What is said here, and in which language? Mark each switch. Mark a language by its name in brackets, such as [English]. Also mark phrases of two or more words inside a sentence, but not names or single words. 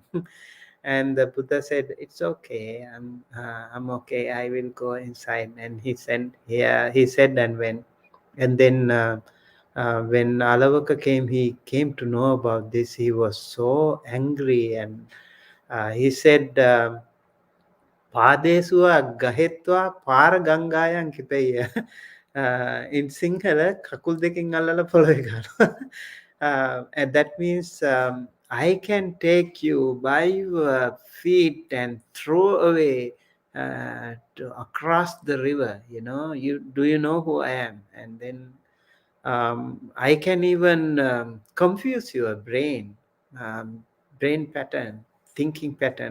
[English] And the Buddha said, "It's okay. I'm okay. I will go inside." And he said and went. And then when Alavaka came, he came to know about this. He was so angry, and he said. [Pali] පාදේසුවා ගහෙත්වා පාර ගංගායන් කිපෙය. [English] In Sinhala, [Sinhala] kakul දෙකෙන් අල්ලලා පොළවේ ගන්නවා. [English] And that means I can take you by your feet and throw away across the river. Do you know who I am? And then I can even confuse your brain pattern, thinking pattern.